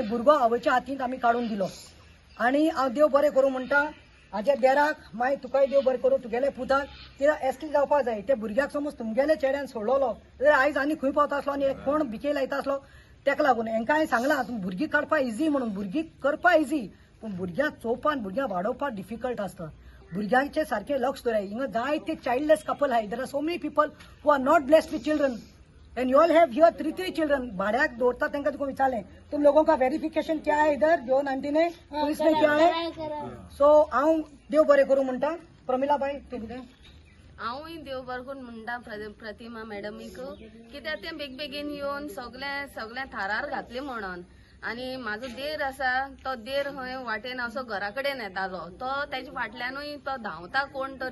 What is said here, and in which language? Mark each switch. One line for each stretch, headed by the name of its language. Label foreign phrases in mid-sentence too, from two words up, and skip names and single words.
Konkani: भुरगो आवयच्या हातींत आमी काडून दिलो आनी हांव देव बरें करूं म्हणटा हाज्या देराक मागीर तुकाय देव बरें करूं तुगेले पुताक कित्याक एस्टी जावपाक जाय ते भुरग्याक समज तुमगेले चेड्यान सोडलो जाल्यार आयज आनी खंय पावता आसलो आनी कोण भिके लायता आसलो तेका लागून हेंकां हांवें सांगलां भुरगीं काडपा इजी म्हणून भुरगीं करपा इजी पूण भुरग्यांक चोवपाक भुरग्यांक वाडोवपाक डिफिकल्ट आसता भुरग्यांचे सारकें लक्ष दवराय हिंगा जायते
English: childless couple
Konkani: आहाय
English: there are so many people who are not blessed with children and you all have here 3 children
Konkani: भाड्याक दवरता तांकां तुका विचारलें
Hindi: तुम लोगों का वेरिफिकेशन क्या है इधर जॉन आंटी ने पुलिस ने क्या है
Konkani: सो हांव देव बरें करूं म्हणटा प्रमिला बाई तूं कितें हांवूय देव बरें करून म्हणटा प्रतिमा मॅडमीक कित्याक तें बेगीन येवन सगळ्या थारार घातलें म्हणून आनी म्हाजो देर आसा तो देर खंय वाटेन असो घरा कडेन येतालो तो तेच्या फाटल्यानूय तो धांवता कोण तरी